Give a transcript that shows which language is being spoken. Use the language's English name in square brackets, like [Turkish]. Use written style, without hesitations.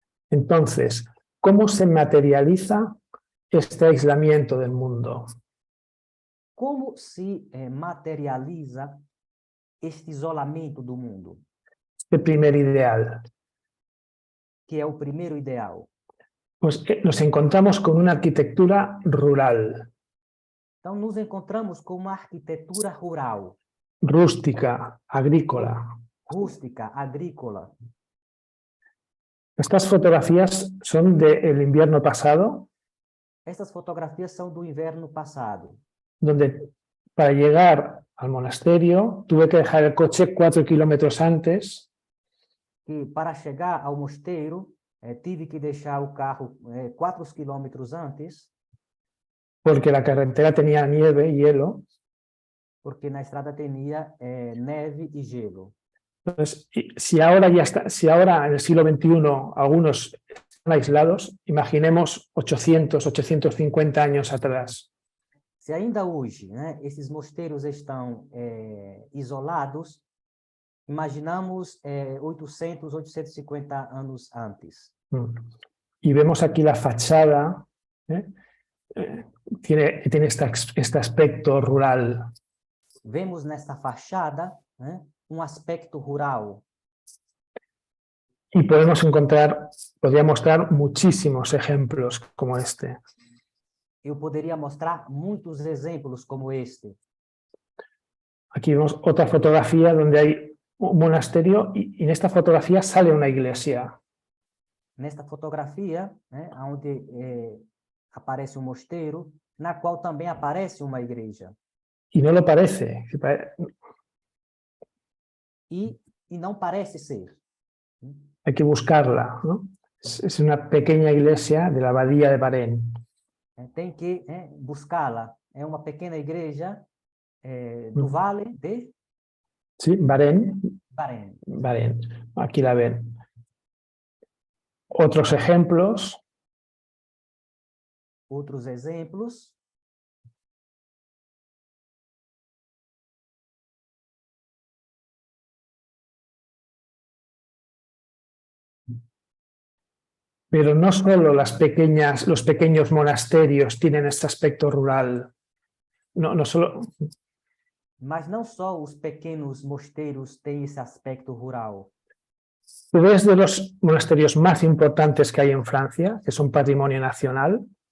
[Spanish] Entonces, ¿cómo se materializa este aislamiento del mundo? [Portuguese] Como se materializa este isolamento do mundo? [Spanish] El primer ideal. [Portuguese] Que é o primeiro ideal. [Spanish] Pues nos encontramos con una arquitectura rural. [Portuguese] Então, nos encontramos com uma arquitetura rural. [Spanish] Rústica, agrícola. [Portuguese] Rústica, agrícola. [Spanish] Estas fotografías son del invierno pasado. [Portuguese] Estas fotografias são do inverno passado. [Spanish] Donde para llegar al monasterio tuve que dejar el coche 4 kilómetros antes. [Portuguese] Que para chegar ao mosteiro tive que deixar o carro 4 quilômetros antes. [Spanish] Porque la carretera tenía nieve y hielo. [Portuguese] Porque na estrada tinha neve e gelo. [Spanish] Entonces, si ahora en el siglo XXI algunos están aislados, imaginemos 800, 850 años atrás. [Portuguese] Se ainda hoje, né, esses mosteiros estão isolados, imaginamos 800, 850 anos antes. [Spanish] Y vemos aquí la fachada, tiene este aspecto rural. [Portuguese] Vemos nessa fachada, né, aspecto rural. [Spanish] Y podría mostrar muchísimos ejemplos como este. [Portuguese] Eu poderia mostrar muitos exemplos como este. [Spanish] Aquí vemos otra fotografía donde hay un monasterio y en esta fotografía sale una iglesia. [Portuguese] Nesta fotografia, né, onde aparece mosteiro, na qual também aparece uma igreja. [Spanish] Y no lo parece. [Portuguese] E não parece ser. [Spanish] Hay que buscarla, ¿no? Es una pequeña iglesia de la abadía de Barén. [Portuguese] Tem que buscá-la. É uma pequena igreja do vale de... [Spanish] Sí, Barén. Barén. Barén. Aquí la ven. Otros ejemplos. [Portuguese] Outros exemplos. [Spanish] Pero no solo los pequeños monasterios tienen este aspecto rural. No solo... [Portuguese] Mas não só os pequenos mosteiros têm esse aspecto rural. [Spanish] Tú ves de los monasterios más importantes que hay en Francia, que son patrimonio nacional.